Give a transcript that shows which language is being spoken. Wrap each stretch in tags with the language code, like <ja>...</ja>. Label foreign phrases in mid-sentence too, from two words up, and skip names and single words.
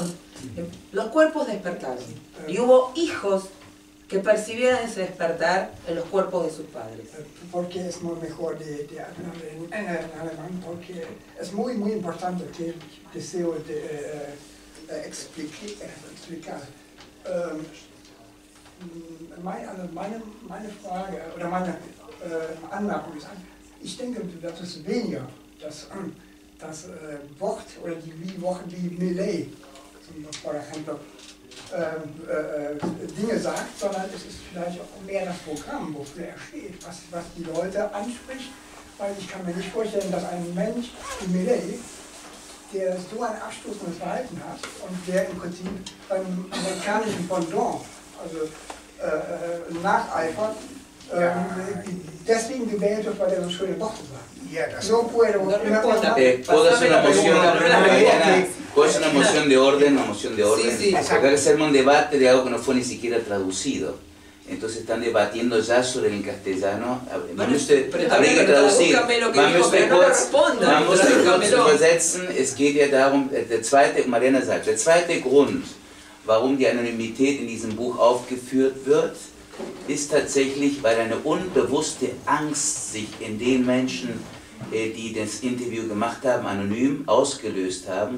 <es>Los cuerpos despertaron y hubo hijos que percibieran ese despertar en los cuerpos de sus padres. Porque es muy mejor de hablar en alemán, porque es muy importante que deseo de explicar.</es> <de>Meine Frage oder meine Anmerkung ist, ich denke, das ist weniger das Wort oder die Milei,</de> <es>por ejemplo,</es> <de>Dinge sagt, sondern es ist vielleicht auch mehr das Programm, wofür er steht, was die Leute anspricht, weil ich kann mir nicht vorstellen, dass ein Mensch wie Milei, der so ein abstoßendes Verhalten hat und der im Prinzip beim amerikanischen Pendant, also nacheifert, deswegen gewählt wird, weil er so schöne Worte sagt.</de> <es>No puedo. ¿Puedo hacer una moción, Mariana? ¿Puedo hacer una moción de orden? Una moción de orden. Sí. Acá se arma un debate de algo que no fue ni siquiera traducido. Entonces están debatiendo ya sobre el castellano. Mami, usted habría que traducir.</es> <de>Mami, usted kurz übersetzen. Es geht ja darum, Mariana sagt, der zweite Grund, warum die Anonymität in diesem Buch aufgeführt wird, ist tatsächlich, weil eine unbewusste Angst sich in den Menschen, die das Interview gemacht haben, anonym ausgelöst haben.</de>